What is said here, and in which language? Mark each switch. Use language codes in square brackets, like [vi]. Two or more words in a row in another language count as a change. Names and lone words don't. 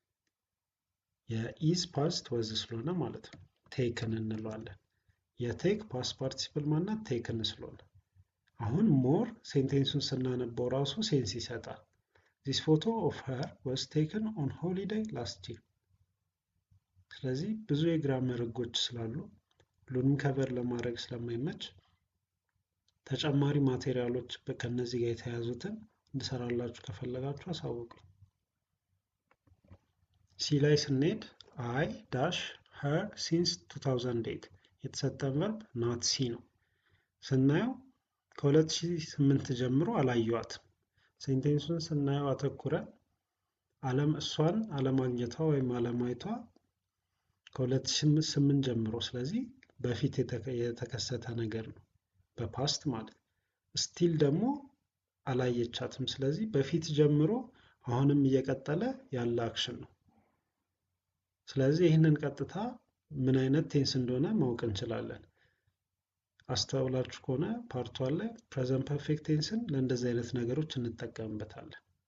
[en] የis past was [am] ስለሆነ ማለት ነው ቴክን እንለዋለን። [en] የtake past participle [am] ማናት ቴክን ስለሆነ አሁን ሞር ሴንቴንሱን ስናነበው ራሱ ሴንስ ይሰጣል። [en] this photo of her was taken on holiday last year። [am] ስለዚህ ብዙ የግራመር ህጎች ስላሉ ሁሉንም ከቨር ለማድረግ ስለማይመች ተጨማሪ ማቴሪያሎች ከነዚህ ጋር የተያዙትን እንድሰራላችሁ ከፈለጋችሁ አሳውቁኝ። ሲ ላይ ስንሄድ [en] I dash her since 2008 [am] የተሰጠን ቨርብ [en] not see [am] ነው። ስናየው ከ2008 ጀምሮ አላየዋትም። ሴንቴንሱን ስናየው አተኩረን እሷን አለማግኘቷ ወይም አለማየቷ ከ2008 ጀምሮ ስለዚህ በፊት የተከሰተ ነገር ነው በፓስት ማለት። ስቲል ደግሞ አላየቻትም ስለዚህ በፊት ጀምሮ አሁንም እየቀጠለ ያለ አክሽን ነው። ስለዚህ ይህንን ቀጥታ ምን አይነት ቴንስ እንደሆነ ማወቅ እንችላለን። አስተውላችሁ ከሆነ ፓርት 1 ላይ [en] present perfect tenseን [am] ለእንደዚህ አይነት ነገሮች እንጠቀምበታለን።